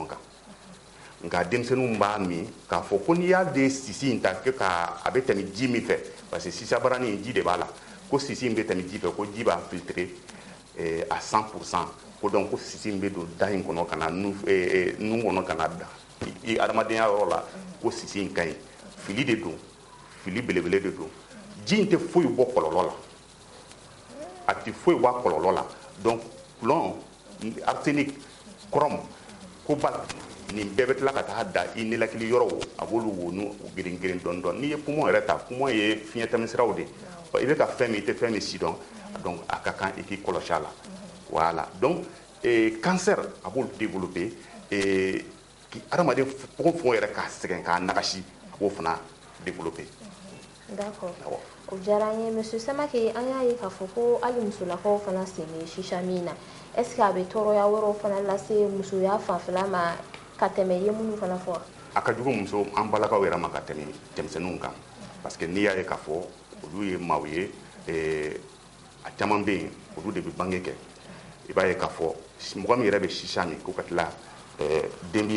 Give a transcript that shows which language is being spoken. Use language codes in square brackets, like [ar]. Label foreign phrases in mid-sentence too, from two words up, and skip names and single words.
[bm] kan nka denmisɛnninw b'a min k'a fɔ ko n'i y'a den sisi in ta a bɛ tɛmɛ ji min fɛ [fr] parce que [bm] sisa barani ji de b'a la ko sisi in bɛ tɛmɛ ji fɛ ko ji b'a [fr] filtré à 100% [bm] ko donc ko sisi in bɛ don da in kɔnɔ ka na nun kɔnɔ ka na da i adamadenya yɔrɔ la ko sisi in ka ɲi fili de don fili belebele de don ji in tɛ foyi bɔ kɔlɔlɔ la a tɛ foyi bɔ kɔlɔlɔ la donc [fr] plomb arsenic chrome cobalt [bm] nin bɛɛ bɛ tila ka taa da i ninakili yɔrɔw a b'olu wo n'u girin girin dɔɔni dɔɔni n'i ye poumon yɛrɛ ta poumon ye fiɲɛ tɛmɛsiraw de i bɛ ka fɛn min i tɛ fɛn min si dɔn donc a ka kan i k'i kɔlɔsi a la [fr] voilà donc cancer [bm] a b'olu développer adamaden fogofogo yɛrɛ k'a sɛgɛn k'a nagasi a b'o fana développer. [fr] D'accord. [bm] O diyara n ye monsieur Samake an y'a ye k'a fɔ ko hali musolakaw fana sen bɛ shisha min na [fr] est ce que [bm] a bɛ tɔɔrɔya wɛrɛw fana lase musoya fanfɛla ma ka tɛmɛ i ye minnu fana fɔ. A ka jugu muso an balakaw yɛrɛ ma ka tɛmɛ denmisɛnninw kan [fr] parce que [bm] n'i y'a ye k'a fɔ olu ye maaw ye a caman bɛ yen olu de bɛ bange kɛ i b'a ye k'a fɔ mɔgɔ min yɛrɛ bɛ shisha min ko ka tila den b'i